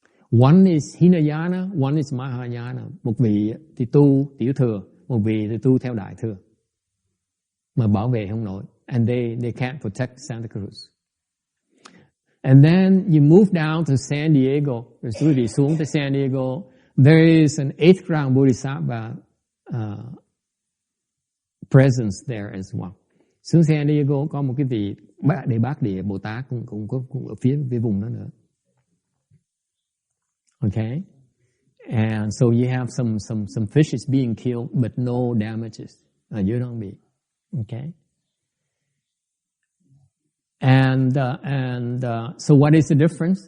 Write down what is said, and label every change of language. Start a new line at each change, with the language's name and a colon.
English: One is Hinayana, one is Mahayana.
Vietnamese: Một vị thì tu tiểu thừa, một vị thì tu theo đại thừa. Mà bảo vệ không nổi.
English: And they can't protect Santa Cruz. And then you move down to San Diego.
Vietnamese: Rồi quý vị xuống tới San Diego.
English: There is an 8th ground Bodhisattva presence there as well.
Vietnamese: Xuống San Diego có một cái vị Đề Bát Địa Bồ Tát cũng ở phía vùng đó nữa. Okay,
English: And so you have some fishes being killed, but no damages. You don't be. Okay. And so what is the difference?